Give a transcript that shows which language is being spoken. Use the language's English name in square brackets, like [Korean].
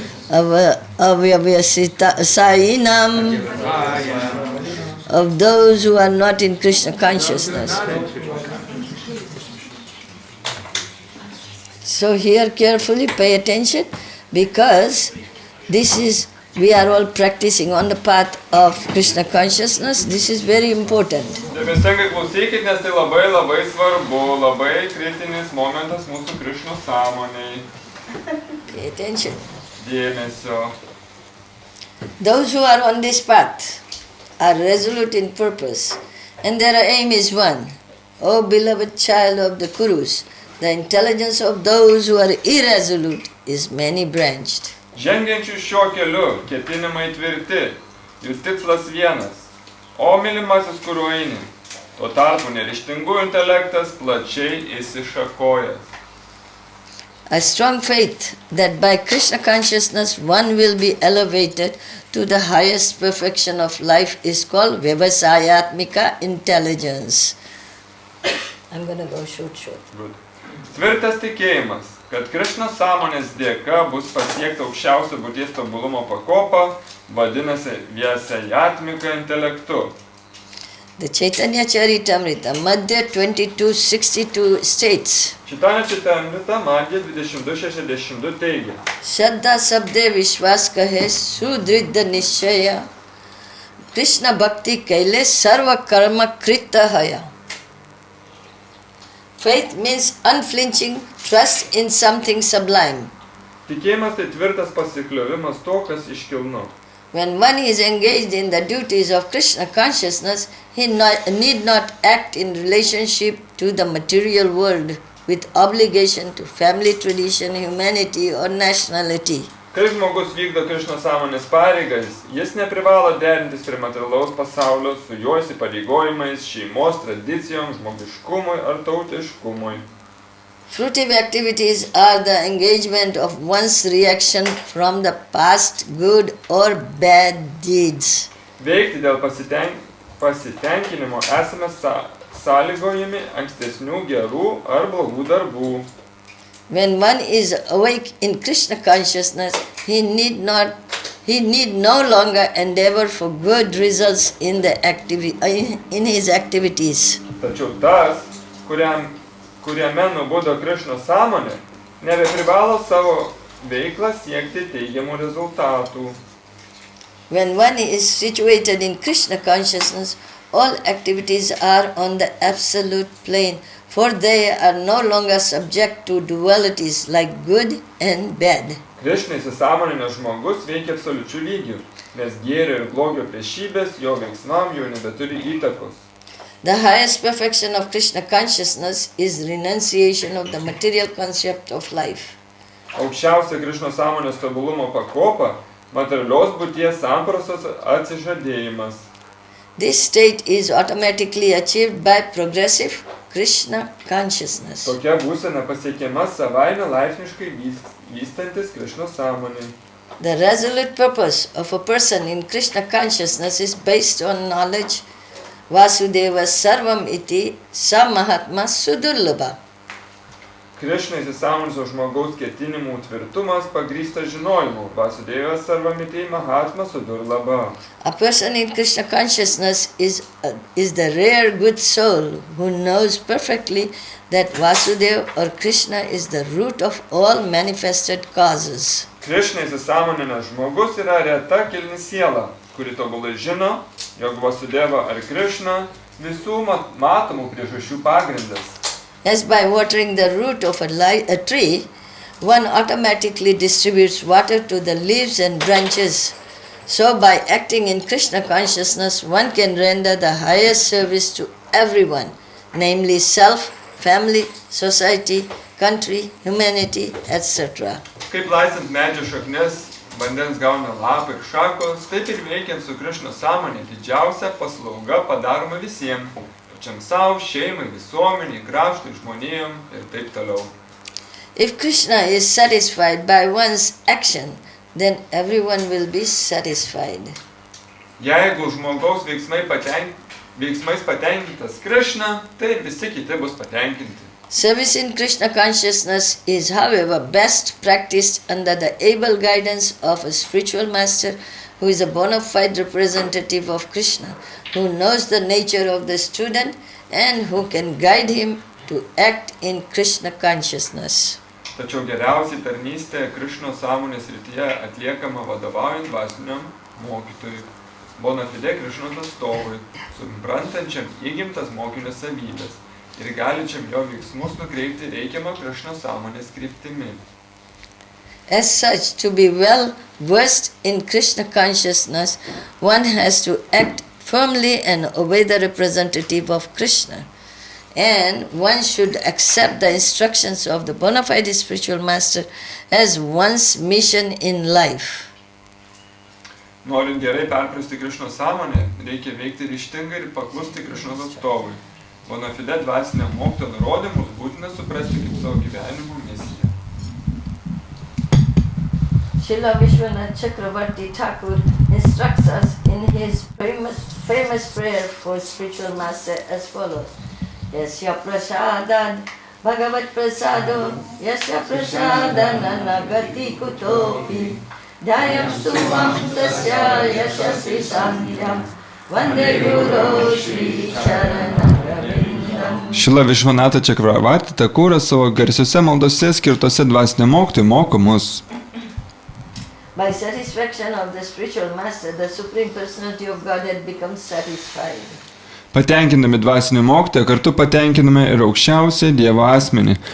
[English] Avyavasayinam, of those who are not in Krishna consciousness. So here carefully pay attention, because we are all practicing on the path of Krishna consciousness. This is very important. [Lithuanian] Dėmesingai klausykit, nes tai labai labai svarbu, labai kritinis momentas mūsų Krišnos sąmonėj. [English] Pay attention. [Lithuanian] Dėmesio. [English] Those who are on this path are resolute in purpose, and their aim is one. O beloved child of the Kurus, the intelligence of those who are irresolute is many-branched. [Lithuanian] Žengiančių šiuo keliu ketinimai tvirti, jų tikslas vienas, o mylimasis, kuriuo eini. Tuo tarpu neryžtingų intelektas plačiai įsišakojęs. [English] A strong faith that by Krishna consciousness one will be elevated to the highest perfection of life is called Vyavasayatmika intelligence. I'm going to go short. Good. [Lithuanian] Tvirtas tikėjimas, kad Krišnos sąmonės dėka bus pasiekta aukščiausio būties tobulumo pakopa, vadinasi Vyavasayatmika intelektu. [English] The Chaitanya Charitamrita, Madhya 22:62 states, [Lithuanian] Chaitanya Charitamrita, Madhya 22:62 teigia. [Sanskrit] Shraddha sabde vishwas kahe sudridha nishchaya Krishna bhakti kaile sarva karma krita haya. [English] Faith means unflinching trust in something sublime. [Lithuanian] Tikėjimas tai tvirtas pasikliovimas to, kas iškilnu. [English] When one is engaged in the duties of Krishna consciousness, he need not act in relationship to the material world with obligation to family tradition, humanity or nationality. [Lithuanian] Kai žmogus vykdo Krišnos sąmonės pareigas, jis neprivalo derintis prie materialaus pasaulio su jo įsipareigojimais, šeimos tradicijom, žmogiškumui ar tautiškumui. [English] Fruitive activities are the engagement of one's reaction from the past good or bad deeds. [Lithuanian] Veikti dėl pasitenkinimo esame sąlygojami ankstesnių gerų ar blogų darbų. [English] When one is awake in Krishna consciousness, he need no longer endeavor for good results in his activities. [Lithuanian] Tačiau tas, kuriame nubudo Krišnos sąmonė, nebeprivalo savo veiklą siekti teigiamų rezultatų. [English] When one is situated in Krishna consciousness, all activities are on the absolute plane, for they are no longer subject to dualities like good and bad. [Lithuanian] Krišna įsisąmoninęs žmogus veikia absoliučių lygių, nes gėrio ir blogio priešybės jo veiksmam jau nebeturi įtakos. [English] The highest perfection of Krishna consciousness is renunciation of the material concept of life. [Lithuanian] Aukščiausia Krišnos sąmonės tobulumo pakopa – materialios būties sampratos atsižadėjimas. [English] This state is automatically achieved by progressive Krishna consciousness. [Lithuanian] Tokia būsena pasiekiama savaime laipsniškai vystantis Krišnos sąmonė. [English] The resolute purpose of a person in Krishna consciousness is based on knowledge [Sanskrit] Vasudeva Sarvam iti Samahatma Sudurlabha. [Lithuanian] Krišna įsisąmoninusio žmogaus ketinimų tvirtumas pagrįstas žinojimu. [Sanskrit] Vasudeva Sarvam iti Mahatma Sudurlabha. [English] A person in Krishna consciousness is the rare good soul who knows perfectly that Vasudeva or Krishna is the root of all manifested causes. [Lithuanian] Krišna įsisąmoninęs žmogus yra reta kilni siela, kuri tobulai žino, jog Vasudeva ar Krišna visų matomų priežasčių pagrindas. [English] As by watering the root of a tree, one automatically distributes water to the leaves and branches. So by acting in Krishna consciousness, one can render the highest service to everyone, namely self, family, society, country, humanity, etc. [Lithuanian] Kaip laistant medžio šaknis, vandens gauna lapai ir šakos, taip ir veikiant su Krišnos sąmonė didžiausia paslauga padaroma visiems. Pačiam savo, šeimai, visuomeniai, kraštui, žmonėm ir taip toliau. [English] If Krishna is satisfied by one's action, then everyone will be satisfied. [Lithuanian] Jeigu žmogaus veiksmais patenkintas Krišna, tai ir visi kiti bus patenkinti. [English] Service in Krishna consciousness is, however, best practiced under the able guidance of a spiritual master who is a bona fide representative of Krishna, who knows the nature of the student and who can guide him to act in Krishna consciousness. [Lithuanian] Tačiau geriausiai tarnystė Krišnos sąmonės srityje atliekama vadovaujant dvasiniam mokytojui, bona fide Krišnos atstovui, suprantančiam įgimtas mokinio savybės ir galinčiam jo veiksmus nukreipti reikiamą Krišnos sąmonės kryptimi. [English] As such, to be well versed in Krishna consciousness, one has to act firmly and obey the representative of Krishna. And one should accept the instructions of the bona fide spiritual master as one's mission in life. [Lithuanian] Norint gerai perprasti Krišnos sąmonę, reikia veikti ryžtingai ir paklusti Krišnos atstovui. Bona fide dvasiniam mokytojo nurodymus būtina suprasti kaip savo gyvenimo misiją. [English] Srila Vishwanath Chakravarti Thakur instructs us in his famous prayer for spiritual master as follows. [Sanskrit] Yasya prasadad bhagavat prasado yasya prasadanana gati kutopi dhyayam stuvam tasya yashasri sandhyam vande guru shri charanam ravindam. [Lithuanian] Šrila Višvanata Čakravarti Thakuras savo garsiuose maldose skirtose dvasiniam mokytojui moko mus. [English] By satisfaction of the spiritual master, the Supreme Personality of Godhead becomes satisfied. [Lithuanian] Patenkinami dvasinį mokytoją, kartu patenkiname ir aukščiausią Dievo asmenį.